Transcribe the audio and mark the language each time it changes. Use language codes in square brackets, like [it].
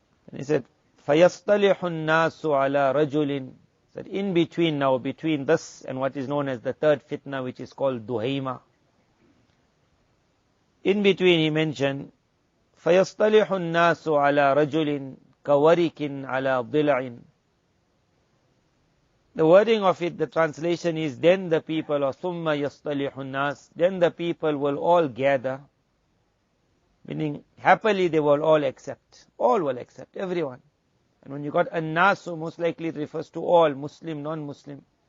[en] And he said, [ar] فَيَصْطَلِحُ النَّاسُ عَلَى رَجُلٍ. [en] That in between now, between this and what is known as the third fitna, which is called Duhema. In between he mentioned, [ar] فَيَصْطَلِحُ النَّاسُ عَلَى رَجُلٍ كَوَرِكٍ عَلَى ضِلْعٍ. [en] The wording of it, the translation is, then the people, or [ar] ثُمَّ يَصْطَلِحُ النَّاسِ, [en] then the people will all gather, meaning happily they will all accept. All will accept, everyone. And when you got an-nasu, most likely it refers to all, Muslim, non-Muslim.